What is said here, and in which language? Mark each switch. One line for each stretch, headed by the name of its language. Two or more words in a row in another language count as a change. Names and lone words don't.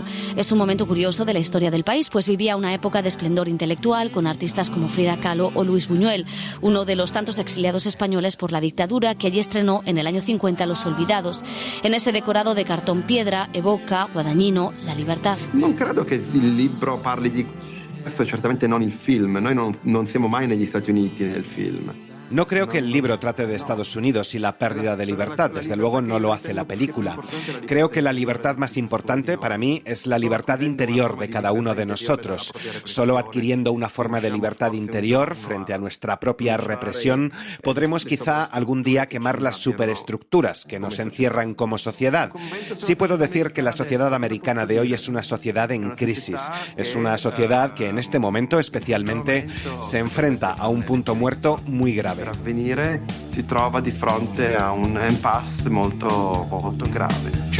Spanish: Es un momento curioso de la historia del país, pues vivía una época de esplendor intelectual con artistas como Frida Kahlo o Luis Buñuel, uno de los tantos exiliados españoles por la dictadura que allí estrenó en el año 50 Los Olvidados. En ese decorado de cartón piedra evoca Guadagnino la libertad.
Italian: Non credo che il libro parli di questo, certamente non il film. Noi non siamo mai negli Stati Uniti nel film.
Spanish: No creo que el libro trate de Estados Unidos y la pérdida de libertad, desde luego no lo hace la película. Creo que la libertad más importante para mí es la libertad interior de cada uno de nosotros. Solo adquiriendo una forma de libertad interior frente a nuestra propia represión, podremos quizá algún día quemar las superestructuras que nos encierran como sociedad. Sí puedo decir que la sociedad americana de hoy es una sociedad en crisis. Es una sociedad que en este momento especialmente se enfrenta a un punto muerto muy grave.
Italian: Per avvenire si trova di fronte a un impasse molto grave.